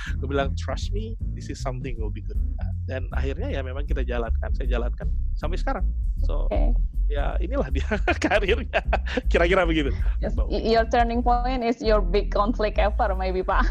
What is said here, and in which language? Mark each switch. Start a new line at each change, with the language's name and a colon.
Indonesian: Gue bilang
English: trust me, this is something will be good.
Indonesian: Dan akhirnya ya memang saya jalankan sampai sekarang. So ya inilah dia karirnya, kira-kira begitu.
English: Yes, your turning point is your big conflict ever, maybe Pak.